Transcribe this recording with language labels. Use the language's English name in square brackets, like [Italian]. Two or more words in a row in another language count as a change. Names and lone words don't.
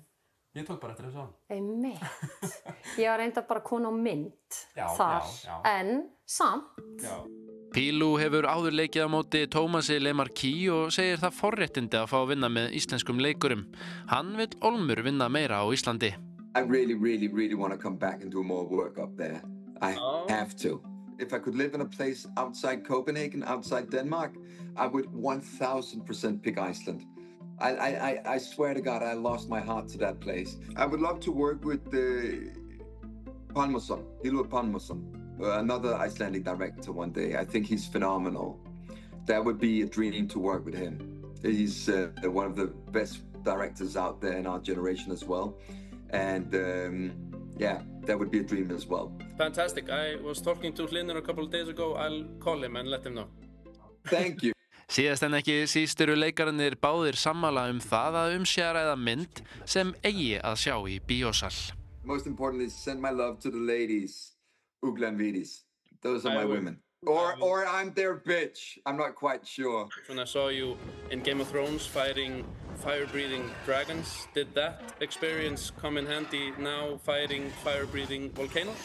[Icelandic] Ég tók bara eftir þessu á. Einmitt. Ég var reyndar bara kona á mynd þar, en samt. Já. Pilou hefur áður leikið á móti Tómasi Lemarquis og segir það forréttindi að fá að vinna með íslenskum leikurum. Hann vill ólmur vinna meira á Íslandi. [English] I really want to come back and do more work up there. I have to. If I could live in a place outside Copenhagen, outside Denmark, I would 1000% pick Iceland. I swear to God, I lost my heart to that place. I would love to work with Pálmason, Hildur Pálmason, another Icelandic director one day. I think he's phenomenal. That would be a dream to work with him. He's one of the best directors out there in our generation as well. And yeah, that would be a dream as well. Fantastic. I was talking to Hlynur a couple of days ago. I'll call him and let him know. Thank you. [Icelandic] Síðast en ekki síst eru leikararnir báðir sammála það að sé að ræða mynd sem eigi að sjá í bíósal. [English] Most importantly, send my love to the ladies, Ugla and Vidis. Those are my women. Or I'm their bitch. I'm not quite sure. When I saw you in Game of Thrones fighting fire-breathing dragons, did that experience come in handy now fighting fire-breathing volcanoes?